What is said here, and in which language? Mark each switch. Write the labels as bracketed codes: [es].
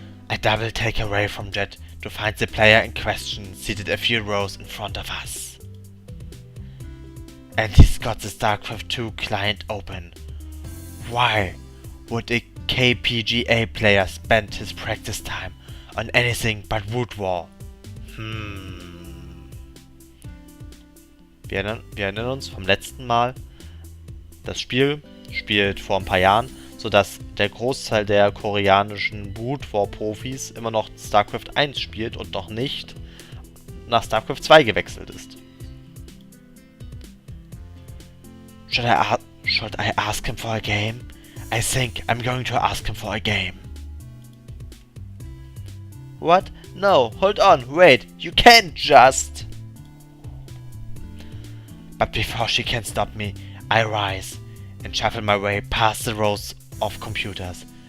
[en] I double take away from Jet to find the player in question seated a few rows in front of us. And he's got the StarCraft 2 client open. Why would a KPGA player spend his practice time on anything but Wood War? [de] Wir erinnern uns vom letzten Mal. Das Spiel spielt vor ein paar Jahren, sodass der Großteil der koreanischen Wood War Profis immer noch StarCraft 1 spielt und noch nicht nach StarCraft 2 gewechselt ist. [en] Should I ask him for a game? I think I'm going to ask him for a game. What? No, hold on, wait, you can't just... But before she can stop me, I rise and shuffle my way past the rows of computers.